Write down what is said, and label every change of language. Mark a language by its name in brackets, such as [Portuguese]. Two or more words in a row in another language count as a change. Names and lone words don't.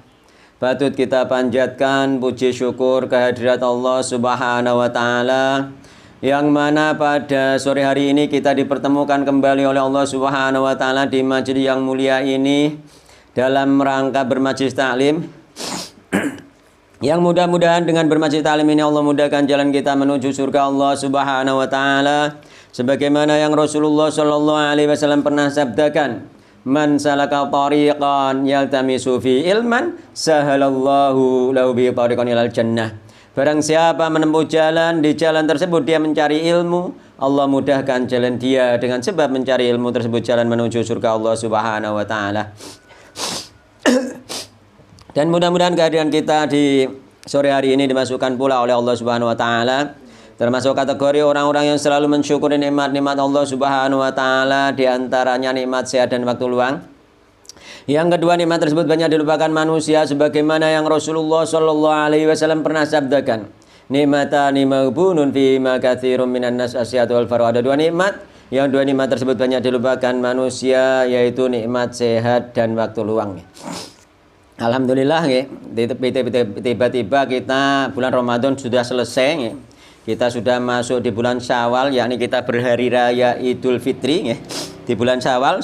[Indonesian] Patut kita panjatkan puji syukur kehadirat Allah [Arabic] سبحانه وتعالى, [Indonesian] yang mana pada sore hari ini kita dipertemukan kembali oleh Allah [Arabic] سبحانه وتعالى [Indonesian] di majlis yang mulia ini dalam rangka bermajlis taklim. Yang mudah-mudahan dengan bermajlis taklim ini Allah mudahkan jalan kita menuju surga Allah [Arabic] سبحانه وتعالى, [Indonesian] sebagaimana yang Rasulullah [Arabic] صلى الله عليه وسلم [Indonesian] pernah sabdakan, [Arabic] من سلك طريقا يلتمس فيه علما سهل الله له به طريقا إلى الجنة. [Indonesian] Barang siapa menempuh jalan, di jalan tersebut dia mencari ilmu, Allah mudahkan jalan dia dengan sebab mencari ilmu tersebut jalan menuju surga Allah [Arabic] سبحانه وتعالى. [Indonesian] Dan mudah-mudahan kehadiran kita di sore hari ini dimasukkan pula oleh Allah [Arabic] سبحانه وتعالى [Indonesian] termasuk kategori orang-orang yang selalu mensyukuri nikmat-nikmat Allah [Arabic] سبحانه وتعالى, [Indonesian] diantaranya nikmat sehat dan waktu luang. Yang kedua, nikmat tersebut banyak dilupakan manusia, sebagaimana yang Rasulullah [Arabic] صلى الله عليه وسلم [Indonesian] pernah sabdakan, [Arabic] نعمتان مغبون فيهما كثير من الناس الصحة والفراغ. [Indonesian] Ada dua nikmat, yang dua nikmat tersebut banyak dilupakan manusia, yaitu nikmat sehat dan waktu luang. Alhamdulillah, tiba-tiba kita bulan Ramadan sudah selesai. Kita sudah masuk di bulan Syawal, yakni kita berhari raya Idul Fitri di bulan Syawal.